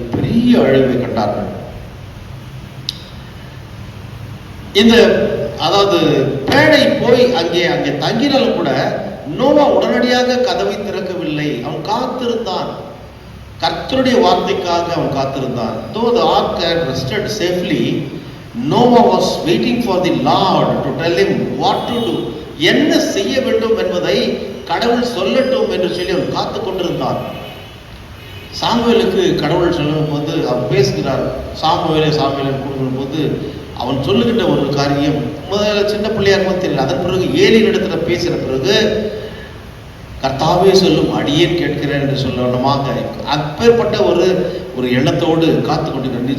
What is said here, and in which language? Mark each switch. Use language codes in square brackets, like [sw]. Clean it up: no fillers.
[ta] பெரிய அழிவை கண்டார்கள். இந்த அதாவது பேழை போய் அங்கே தங்கினாலும் கூட நோவா உடனடியாக கதவை திறக்கவில்லை. அவன் காத்திருந்தான். கர்த்தருடைய வார்த்தைக்காக அவன் காத்திருந்தான். [en] Though the ark had rested safely, Noah was waiting for the Lord to tell him what to do. [ta] என்ன செய்ய வேண்டும் என்பதை கடவுள் சொல்லட்டும் என்று சொல்லி அவன் காத்து கொண்டிருந்தான். சாமுவேலுக்கு கடவுள் சொல்லும் போது அவன் பேசுகிறார். சாமுவேலை கொடுக்கும் போது அவன் சொல்லுகின்ற ஒரு காரியம் முதல்ல சின்ன பிள்ளையா இருக்கும் தெரியல. அதன் பிறகு ஏலியின் இடத்துல பேசின பிறகு கர்த்தாவே சொல்லும், அடியேன் கேட்கிறேன் என்று சொல்லணுமாக அப்பேற்பட்ட ஒரு எண்ணத்தோடு காத்து கொண்டிருக்கிறேன்.